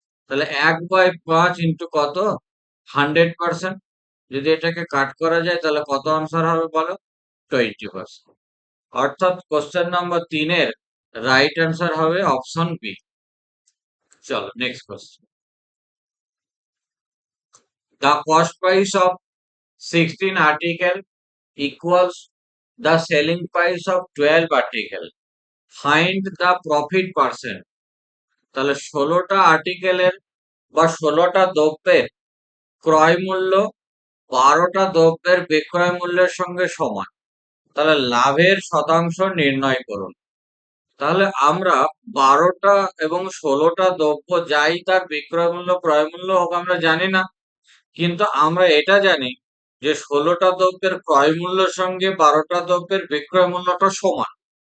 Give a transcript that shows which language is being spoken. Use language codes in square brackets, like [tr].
[bn] তাহলে 1/5 ইন্টু কত? 100%। যদি এটাকে কাট করা যায় তাহলে কত আনসার হবে বলো? 20%। অর্থাৎ কোশ্চেন নাম্বার 3 এর রাইট আনসার হবে অপশন বি। চলো, next question. [en] The cost price of 16 article equals the selling price of 12 article. Find the profit percent. [bn] তাহলে 16টা আর্টিকেলের বা 16টা দ্রব্যের ক্রয় মূল্য 12টা দ্রব্যের বিক্রয় মূল্যের সঙ্গে সমান। তাহলে লাভের শতাংশ নির্ণয় করুন। তাহলে আমরা 12টা এবং 16টা দ্রব্য যাই তার বিক্রয় মূল্য ক্রয় মূল্য হোক আমরা জানি না, কিন্তু আমরা এটা জানি যে 16টা দ্রব্যের ক্রয় মূল্যের সঙ্গে 12টা দ্রব্যের বিক্রয় মূল্যটা সমান।